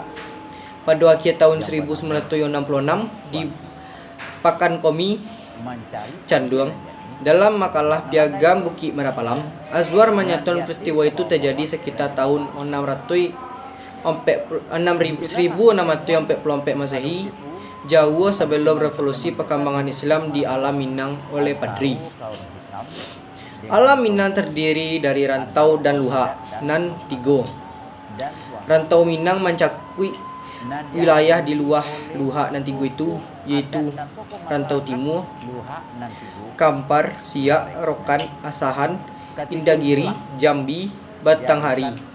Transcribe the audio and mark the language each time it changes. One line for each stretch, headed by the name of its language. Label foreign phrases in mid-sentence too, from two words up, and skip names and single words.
Indonesian: Pada akhir tahun 1966 di Pakan Komi Canduang, dalam makalah Piagam Bukit Marapalam, Azwar menyatakan peristiwa itu terjadi sekitar tahun 1644 Masehi jauh sebelum revolusi perkembangan Islam di alam Minang oleh Padri. Alam Minang terdiri dari rantau dan
Minangkabau: luha nan tigo.
Indonesian: Rantau Minang mencakup wilayah di luar
Minangkabau: luha nan tigo
Indonesian: itu, yaitu rantau timur, Kampar, Siak, Rokan, Asahan, Indagiri, Jambi, Batanghari.